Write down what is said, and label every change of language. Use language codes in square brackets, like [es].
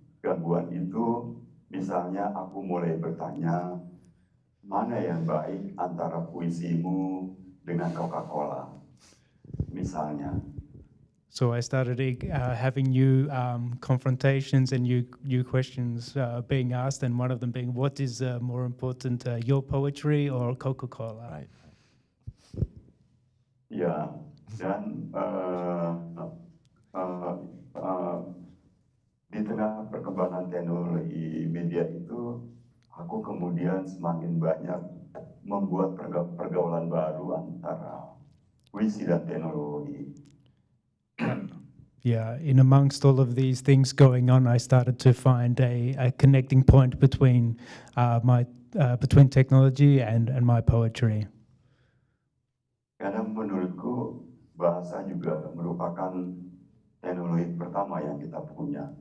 [id] Gangguan itu, misalnya aku mulai bertanya, mana yang baik antara puisimu dengan Coca-Cola, misalnya. [en] So I started having new confrontations and new questions being asked, and one of them being, what is more important, your poetry or Coca-Cola? Right. [id] Ya, dan di tengah perkembangan teknologi media itu, aku kemudian semakin banyak membuat pergaulan baru antara puisi dan teknologi. [en] Yeah, in amongst all of these things going on, I started to find a connecting point between between technology and my poetry. [id] Karena menurutku bahasa juga merupakan teknologi pertama yang kita punya.